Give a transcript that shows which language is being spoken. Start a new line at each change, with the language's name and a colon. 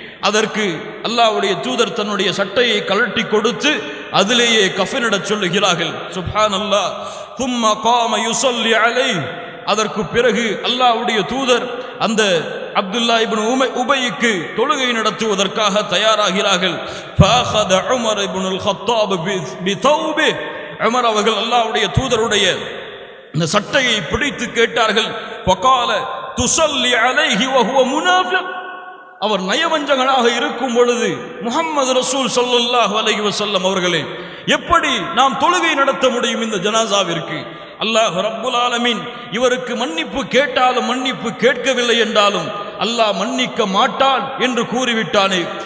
Tamil: அதற்கு அல்லாஹ்வுடைய தூதர் தன்னுடைய சட்டையை கழட்டி கொடுத்து அதிலேயே கஃனிடச் சொல்லுகிறார்கள்.
Arabic: சுப்ஹானல்லாஹ். ثم قام يصلي عليه.
Tamil: அதற்கு பிறகு அல்லாஹ்வுடைய தூதர் அந்த அப்துல்லா இப்னு உபைக்கு தொழுகை நடத்துவதற்காக தயாராகிறார்கள்.
Arabic: فاخذ عمر بن الخطاب بثوبه.
Tamil: உமர் அவர்கள் அல்லாஹ்வுடைய தூதருடைய இந்த சட்டையை பிடித்து கேட்டார்கள்.
Arabic: فقال تصلي عليه وهو منافق.
Tamil: அவர் நயவஞ்சகனாக இருக்கும் பொழுது முஹம்மது ரசூல் ஸல்லல்லாஹு அலைஹி வஸல்லம் அவர்களே, எப்படி நாம் தொழுகை நடத்த முடியும் இந்த ஜனாசாவிற்கு? அல்லாஹ் ரப்புல் ஆலமீன் இவருக்கு மன்னிப்பு கேட்டாலும் மன்னிப்பு கேட்கவில்லை என்றாலும் அல்லாஹ் மன்னிக்க மாட்டான் என்று கூறிவிட்டானே.